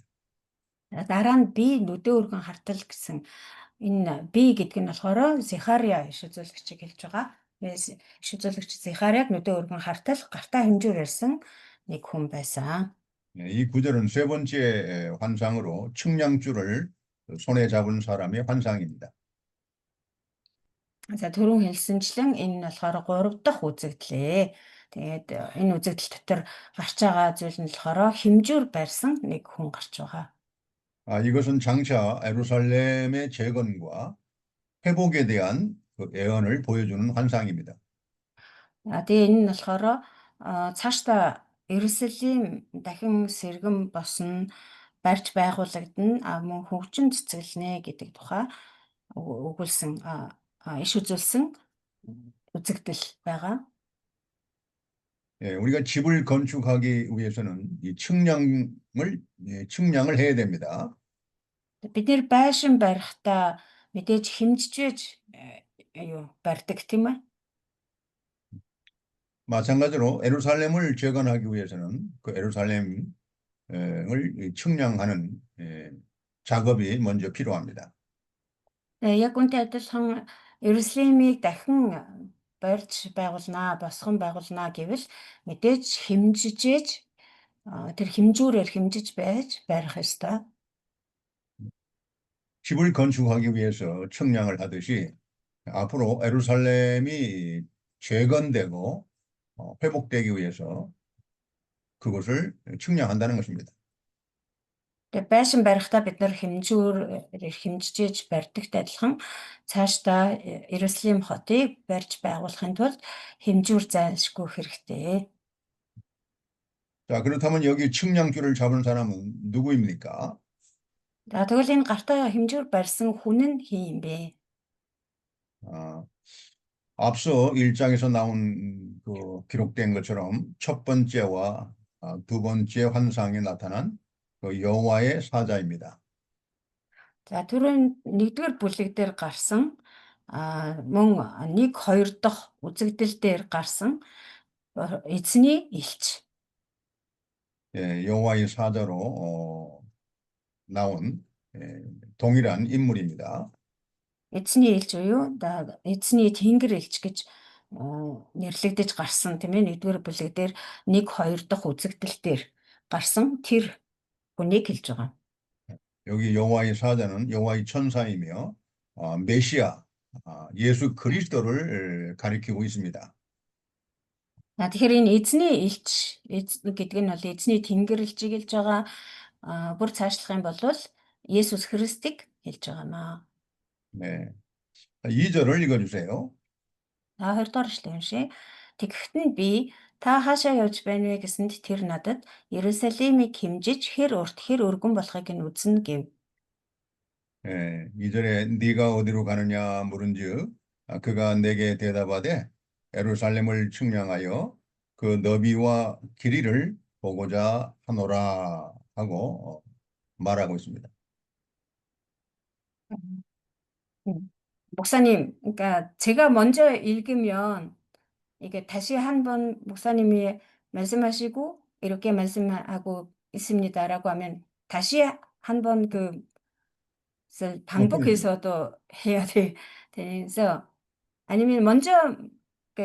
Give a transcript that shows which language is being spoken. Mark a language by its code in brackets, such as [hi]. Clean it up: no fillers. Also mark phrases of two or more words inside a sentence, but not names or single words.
[mn] Дараа нь би нүдээ өргөн хартал гэсэн энэ би гэдэг нь болохоор Захария иш үзүүлэгчийг хэлж байгаа. Иш үзүүлэгч Захариаг нүдээ өргөн хартал гартаа хэмжүүр барьсан нэг хүн байсан. [ko] 이 구절은 세 번째 환상으로 측량줄을 손에 잡은 사람의 환상입니다. [mn] За түрүүн хэлсэнчлэн энэ нь болохоор 3 дахь үзэгдлээ. Тэгээд энэ үзэгдэл дотор гарч байгаа зүйл нь болохоор хэмжүүр барьсан нэг хүн гарч байгаа. [ko] 이것은 장차 예루살렘의 재건과 회복에 대한 그 예언을 보여주는 환상입니다. [mn] Тэгээ энэ нь болохоор цаашдаа Иерусалим дахин сэргэн босно, барьж байгуулагдана, мөн хөгжин цэцгэлнэ гэдэг тухай өгүүлсэн иш үзүүлсэн үзэгдэл байгаа. [ko] 우리가 집을 건축하기 위해서는 이 측량을 해야 됩니다. [mn] Бид нэр байшин барихдаа мэдээж хэмжиж барьдаг тийм ээ. [ko] 마찬가지로 예루살렘을 재건하기 위해서는 그 예루살렘을 측량하는 작업이 먼저 필요합니다. [mn] Яг үнтэй адилхан Иерусалимыг дахин барьж байгуулнаа, босгон байгуулнаа гэвэл мэдээж хэмжижээж тэр хэмжүүрээр хэмжиж байж барих ёстой. [ko] 집을 건축하기 위해서 측량을 하듯이 앞으로 예루살렘이 재건되고 회복되기 위해서 그것을 측량한다는 것입니다. [mn] Тэгээ байшин барихдаа бид нар хэмжүүрээр хэмжиж барьдагтай адилхан цаашдаа Иерусалим хотыг барьж байгуулахын тулд хэмжүүр зайлшгүй хэрэгтэй. [ko] 자, 그렇다면 여기 측량줄을 잡은 사람은 누구입니까? [mn] За тэгвэл энэ гартаа хэмжүүр барьсан хүн нь хин юм бэ? [ko] 앞서 1장에서 나온 그 기록된 것처럼 첫 번째와 두 번째 환상에 나타난 그 여호와의 사자입니다. [mn] За түрүүн нэгдүгээр бүлэг дээр гарсан мөн 1, 2 дахь үзэгдэл дээр гарсан эзний элч. [ko] 여호와의 사자로 나온 동일한 인물입니다. [mn] Эзний элч буюу эзний тэнгэр элч гэж нэрлэгдэж гарсан тийм ээ. Нэгдүгээр бүлэг дээр 1, 2 дахь үзэгдэл дээр гарсан тэр хүнийг хэлж байгаа. [ko] 여기 여호와의 사자는 여호와의 천사이며 메시아 예수 그리스도를 가리키고 있습니다. [mn] Тэгэхээр энэ эзний элч гэдэг нь бол эзний тэнгэр элчийг хэлж байгаа. Бүр цаашлах юм бол Есүс Христийг хэлж байгаамаа. [ko] 네. 2절을 읽어주세요. [mn] 2 дугаар эшлэг уншия. Тэгэхэд нь би та хаашаа явж байна вэ гэсэнд тэр надад Иерусалимыг хэмжиж хэр урт хэр өргөн болохыг нь үзнэ гэв. [ko] 2절에 네가 어디로 가느냐 물은즉 그가 내게 대답하되 예루살렘을 측량하여 그 너비와 길이를 보고자 하노라 하고 말하고 있습니다. 목사님, 그러니까 제가 먼저 읽으면 이게 다시 한번 목사님이 말씀하시고 이렇게 말씀하고 있습니다라고 하면 다시 한 번 그것을 반복해서도 해야 되면서 아니면 먼저 그